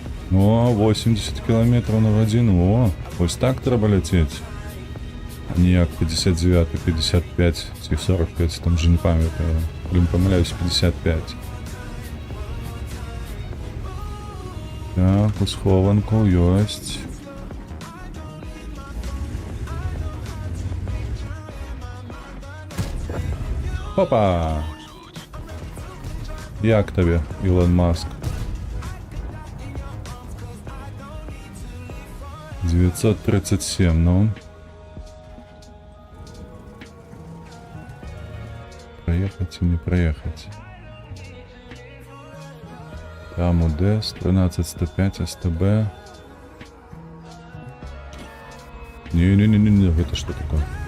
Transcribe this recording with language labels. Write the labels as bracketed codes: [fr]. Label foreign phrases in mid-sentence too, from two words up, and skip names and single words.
[uk] О, 80 кілометрів на годину. О, ось так треба летіти. А не як 59, 55 чи 45, там вже не пам'ятаю. Блін, помиляюсь, 55. Так, у схованку есть. Опа! Як тобі, Ілон Маск? 937, ну. [ru] Проехать и не проехать. Там УДС, 13105 СТБ. Не-не-не-не, это что такое?